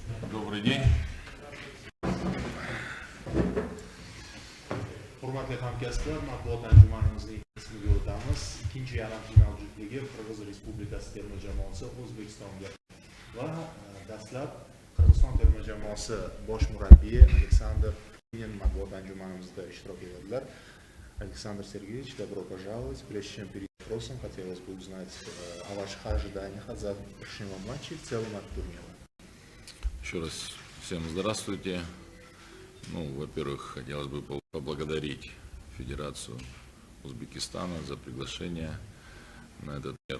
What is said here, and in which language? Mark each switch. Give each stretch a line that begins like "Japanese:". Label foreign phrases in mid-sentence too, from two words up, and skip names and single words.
Russian: Добрый день.
Uzbek: Hurmatli hamkasblar, matbuot anjumanimizning qismiga o'tamiz. Ikkinchi yarim final juftligi Qirg'iz Respublikasi terma jamoasi O'zbekistonga va dastlab Qirg'iziston terma jamoasi bosh murabbiyi Aleksandr matbuot anjumanimizda ishtirok etadilar.
Russian: Александр Сергеевич, добро пожаловать. Прежде чем перейти к вопросам, хотелось бы узнать о ваших ожиданиях от завтрашнего матча и в целом от турнира. Еще раз всем здравствуйте. Во-первых, хотелось бы поблагодарить Федерацию Узбекистана за приглашение на этот турнир.